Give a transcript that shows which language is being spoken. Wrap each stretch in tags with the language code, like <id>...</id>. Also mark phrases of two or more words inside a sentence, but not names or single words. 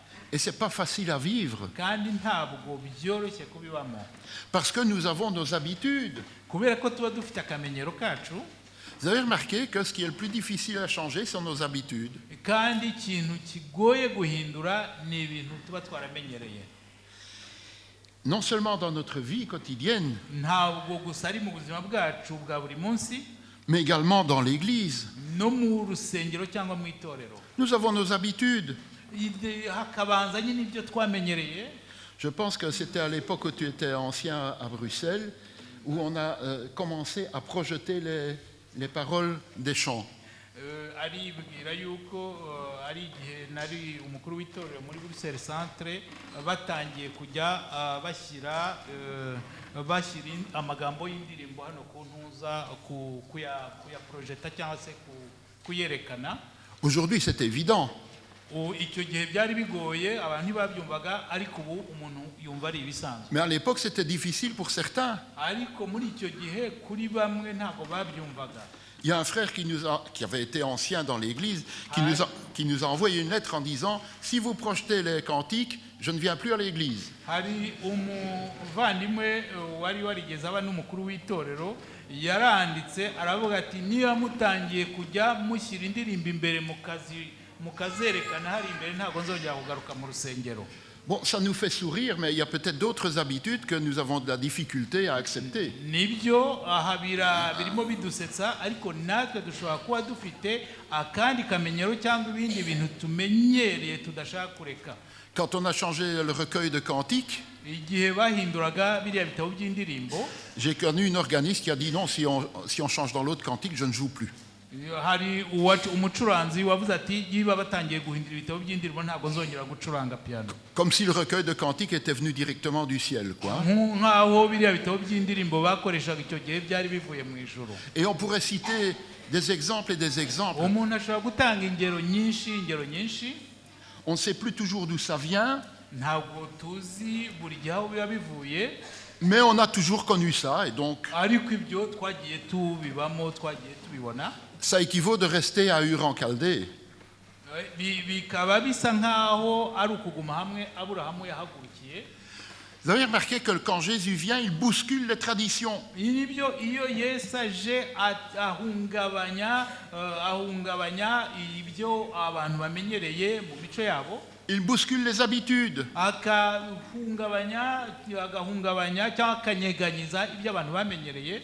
<fr>Et ce n'est pas facile à vivre,</fr> <rw>kandi ntabwo byoroshye kubibamo</rw> <fr>parce que nous avons nos habitudes.</fr> <rw>kubera ko tuba dufite akamenyero kacu.</rw> <fr>Vous avez remarqué que ce qui est le plus difficile à changer sont nos habitudes.</fr> <rw>kandi ikintu kigoye guhindura ni ibintu tuba twaramenyereye,</rw> <fr>Non seulement dans notre vie quotidienne,</fr> <rw>ntabwo gusa ari mu buzima bwacu bwa buri munsi,</rw> <fr>mais également dans l'Église.</fr> <rw>no mu rusengero cyangwa mu itorero.</rw> <fr>Nous avons nos habitudes.</fr> <rw>Hakabanza nyine ibyo twamenyereye.</rw> <fr>Je pense que c'était à l'époque où tu étais ancien à Bruxelles, où on a commencé à projeter les paroles des chants.</fr> <rw>Aribwira yuko ari igihe nari umukuru w'itorero muri Bruxelles Centre batangiye kujya bashyira amagambo y'indirimbo hano ku ntuza kuya projeta cyangwa se kuyerekana.</rw> <fr>Aujourd'hui, c'est évident.</fr> <rw>Icyo gihe byari bigoye, abantu ntibabyumvaga, ariko ubu umuntu yumva ari ibisanzwe.</rw> <fr>Mais à l'époque, c'était difficile pour certains.</fr> <rw>Ariko muri icyo gihe kuri bamwe ntabwo babyumvaga.</rw> <fr>Il y a un frère qui avait été ancien dans l'Église, qui nous a envoyé une lettre en disant « Si vous projetez les cantiques, je ne viens plus à l'Église. »</fr> <rw>Hari umuvandimwe wari warigeze aba n'umukuru w'itorero yaranditse aravuga ati niba mutangiye kujya mushyira indirimbo imbere mukazerekana hari imbere ntabwo nzongera kugaruka mu rusengero.</rw> <fr>Bon, ça nous fait sourire, mais il y a peut-être d'autres habitudes que nous avons de la difficulté à accepter.</fr> <rw>Nibyo birimo bidusetsa, ariko natwe dushobora kuba dufite akandi kamenyero cyangwa ibindi bintu tumenyereye tudashaka kureka.</rw> <fr>Quand on a changé le recueil de cantiques,</fr> <rw>igihe bahinduraga biriya bitabo by'indirimbo,</rw> <fr>j'ai connu une organiste qui a dit non, si on change dans l'autre cantique, je ne joue plus.</fr> <rw>hari umucuranzi wavuze ati yiba batangiye guhindura ibitabo by'indirimbo ntabwo nzongera gucuranga piano.</rw> <fr>Comme si le recueil de cantiques était venu directement du ciel, quoi.</fr> <rw>Nkaho biriya bitabo by'indirimbo bakoreshaga icyo gihe byari bivuye mu ijuru.</rw> <fr>Et on pourrait citer des exemples et des exemples.</fr> <rw>Umuntu ashobora gutanga ingero nyinshi.</rw> <fr>On ne sait plus toujours d'où ça vient,</fr> <rw>ntabwo tuzi buri gihe aho biba bivuye,</rw> <fr>mais on a toujours connu ça, et donc</fr> <rw>ariko ibyo twagiye tubibamo, twagiye tubibona.</rw> <fr>ça équivaut de rester à Ur en Chaldée.</fr> <rw>Bikaba bisa nkaho ari ukuguma hamwe Aburahamu yahagurukiye.</rw> <fr>Vous avez remarqué que quand Jésus vient, il bouscule les traditions.</fr> <rw>Nibyo iyo Yesu aje ahungabanya ibyo abantu bamenyereye mu mico yabo.</rw> <fr>Il bouscule les habitudes.</fr> <rw>agahungabanya cyangwa akanyeganyiza ibyo abantu bamenyereye.</rw>